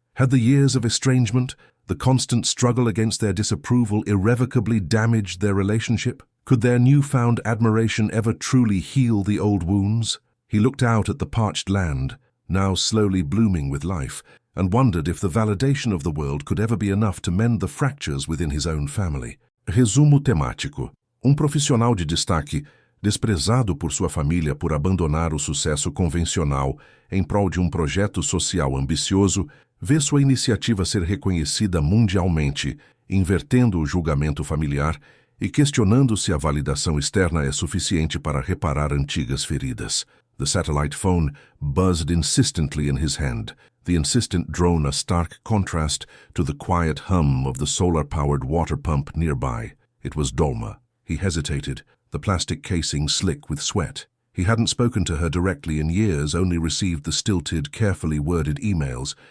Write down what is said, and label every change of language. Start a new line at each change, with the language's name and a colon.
English: Had the years of estrangement, the constant struggle against their disapproval, irrevocably damaged their relationship? Could their newfound admiration ever truly heal the old wounds? He looked out at the parched land, now slowly blooming with life, and wondered if the validation of the world could ever be enough to mend the fractures within his own family.
Portuguese: Resumo temático. Profissional de destaque, desprezado por sua família por abandonar o sucesso convencional em prol de projeto social ambicioso, vê sua iniciativa ser reconhecida mundialmente, invertendo o julgamento familiar e questionando se a validação externa é suficiente para reparar antigas feridas.
English: The satellite phone buzzed insistently in his hand, the insistent drone a stark contrast to the quiet hum of the solar-powered water pump nearby. It was Dolma. He hesitated, the plastic casing slick with sweat. He hadn't spoken to her directly in years, only received the stilted, carefully worded emails.